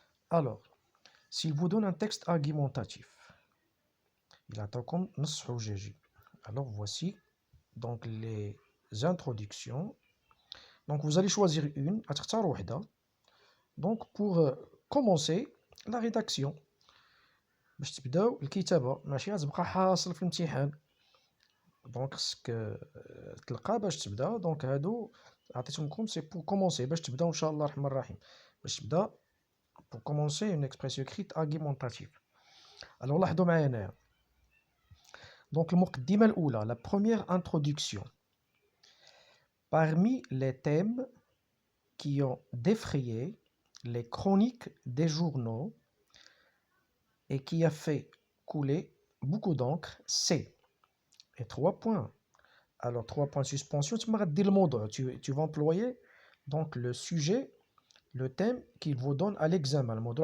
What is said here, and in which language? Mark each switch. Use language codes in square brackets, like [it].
[fr] Alors, s'il vous donne un texte argumentatif, il attend comme alors voici donc les introductions. Donc vous allez choisir une, donc pour commencer la rédaction. [ar] باش تبداو الكتابة ماشي غتبقى حاصل في الامتحان، دونك خصك تلقى باش تبدا. دونك هادو عطيتهم سي بور كومونسي باش تبداو ان شاء الله الرحمن الرحيم، باش تبدا [fr] بور كومونسي اون اكسبرسيون كريت ارغيمونتاتيف. [ar] الوغ لاحظوا معايا هنايا، دونك المقدمة الأولى [fr] la première introduction. Parmi les thèmes qui ont défrayé les chroniques des journaux et qui a fait couler beaucoup d'encre, c'est... Et 3 points. Alors 3 points de suspension, tu vas employer donc le sujet, le thème qu'il vous donne à l'examen.